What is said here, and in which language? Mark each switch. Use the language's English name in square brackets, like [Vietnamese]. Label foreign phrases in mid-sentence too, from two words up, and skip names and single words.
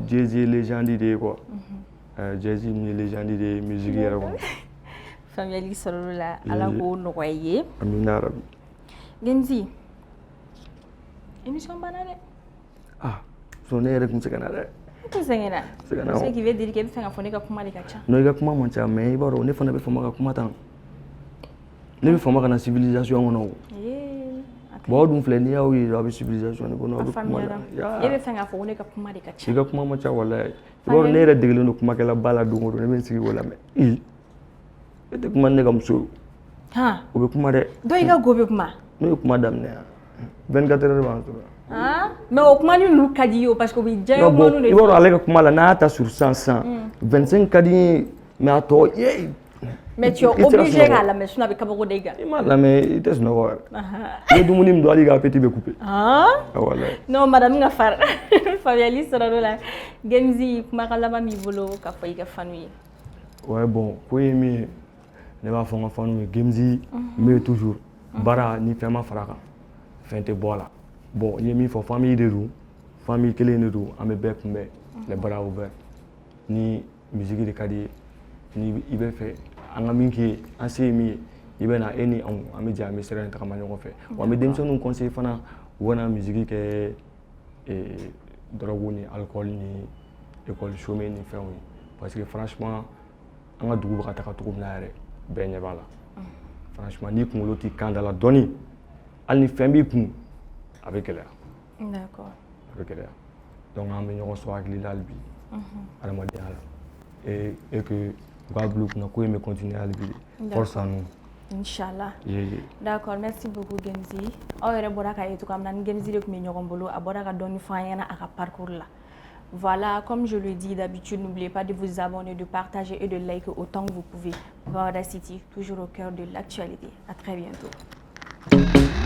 [Bambara] Jay-Z ye légende de ye quoi Jay-Z min ye légende de ye musique yɛrɛ kɔnɔ faamuyali sɔrɔla la ala k'o nɔgɔya i ye amina yarabi Gemzi émission banna dɛ ah so ne yɛrɛ tun tɛ se ka na dɛ n tun sɛgɛnna Sɛgɛnna [French] je sais qu'il veut dire que [Bambara] e bɛ fɛ ka fɔ ne ka kuma de ka ca non i ka kuma man ca mais i b'a dɔn ne fana bɛ fama ka kuma tan ne bɛ fama ka na civilisation kɔnɔ o bon aw dun filɛ n'i y'aw ye aw bɛ civilisation de kɔnɔ aw bɛ kuma la e bɛ fɛ k'a fɔ ko ne ka kuma de ka ca i ka kuma man ca walayi i b'a dɔn ne yɛrɛ degelen don kumakɛla ba la don o don ne bɛ n sigi k'o lamɛn e tɛ kuma ni ne ka muso ye o bɛ kuma dɛ dɔ i ka go bɛ kuma n'o ye kuma daminɛ yan 24 heures b'an sɔrɔ mais o kuma ni ninnu ka di i ye [French] parce que [Bambara] o bɛ diya kuma ninnu de i b'a dɔn ale ka kuma la n'a y'a ta sur 100 25 ka di n ye mais a tɔ ye [French] mais tu es obligé [Bambara] k'a lamɛn sinon a bɛ kabako da i kan i m'a lamɛn i tɛ sunɔgɔ yɛrɛ i ye dumuni min dun hali i ka appétit bɛ couper walayi [French] non madame [Bambara] ka fara faamuyali sɔrɔ la Gemzi kumakan laban b'i bolo k'a fɔ i ka fanu ye [French] ouais bon [Bambara] ko ye min ye ne b'a fɔ n ka fanu ye Gemzi n bɛ toujours baara ni fɛn ma fara kan fɛn tɛ bɔ a la bon n ye min fɔ famille de don famille kelen de don an bɛ bɛɛ kunbɛn [French] les bras ouverts [Bambara] ni musique de ka di ye ni i bɛ fɛ an ka min k'i ye an se ye min ye i bɛ na e ni anw an bɛ jɛ an bɛ sira in tagama ɲɔgɔn fɛ wa an bɛ denmisɛnninw conseiller fana u kana musique kɛ drogue ni alcool ni [French] école chômée [Bambara] ni fɛnw ye [French] parce que franchement [Bambara] an ka dugu bɛ ka taga cogo min na yɛrɛ bɛɛ ɲɛ b'a la franchement n'i kunkolo t'i kan da la dɔɔni hali ni fɛn b'i kun a bɛ gɛlɛya [French] d'accord [Bambara] a bɛ gɛlɛya donc an bɛ ɲɔgɔn sɔrɔ hakili la hali bi adamadenya la [French] et que [Bambara] u k'a bila u kunna ko in bɛ continuer hali bi [French] force à nous Inch'Allah. D'accord, merci beaucoup Gemzi. [Bambara] Aw yɛrɛ bɔra k'a ye cogoya min na ni Gemzi de tun bɛ ɲɔgɔn bolo a bɔra ka dɔɔni fɔ an ɲɛna a ka parcours la. [French] Voilà, comme je le dis d'habitude, n'oubliez pas de vous abonner, de partager et de liker autant que vous pouvez. Bamada City, toujours au cœur de l'actualité. À très bientôt.